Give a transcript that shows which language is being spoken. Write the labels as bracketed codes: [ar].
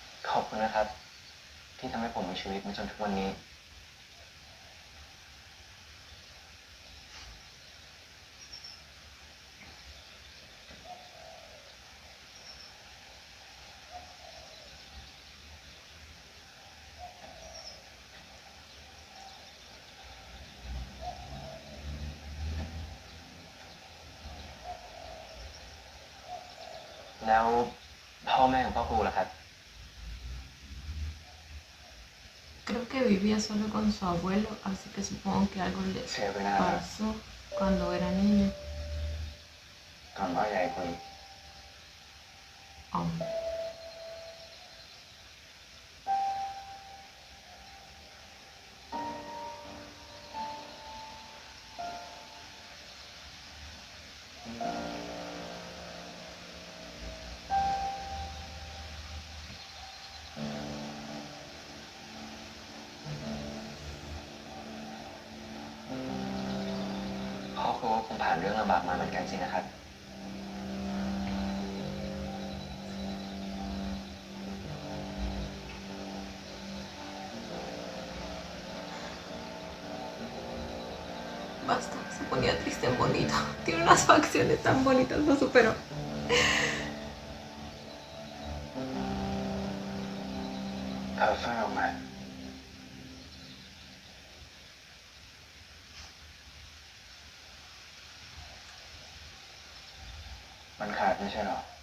[th] ขอบคุณนะครับ ที่ทำให้ผมมีชีวิตมาจนทุกวันนี้ แล้วพ่อแม่ของพ่อครูล่ะครับ [es] Creo que vivía solo con su abuelo, así que supongo que algo le [th] เสียไปนานแล้ว [es] pasó cuando era niño. [th] ก่อนพ่อใหญ่คุย Oh. พ่อครูก็คงผ่านเรื่องลำบากมาเหมือนกันสินะครับ [es] Basta, se ponía triste en bonito. Tiene unas facciones tan bonitas, lo superó. [th] เอาสร้อยออกมา มันขาดไม่ใช่หรอ